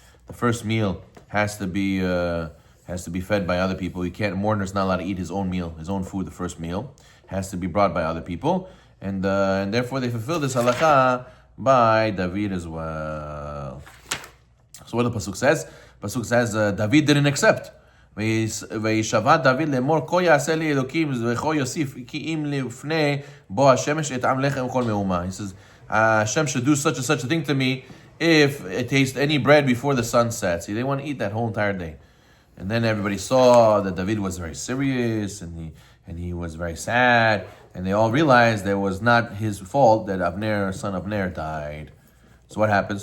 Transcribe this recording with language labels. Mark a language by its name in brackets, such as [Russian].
[English] The first meal has to be fed by other people. Mourner's not allowed to eat his own meal, his own food. The first meal has to be brought by other people, and therefore they fulfill this halakha by David as well. So what the pasuk says? Pasuk says David didn't accept. [Hebrew] וישבע דוד לאמור כה יעשה לי אלוקים וכה יוסיף כי אם לפני בוא השמש אטעם לחם כל מאומה. [English] He says, Hashem should do such and such a thing to me if it tastes any bread before the sun sets. See, they want to eat that whole entire day. And then everybody saw that David was very serious and he was very sad, and they all realized that it was not his fault that son of Abner, died. So what happens?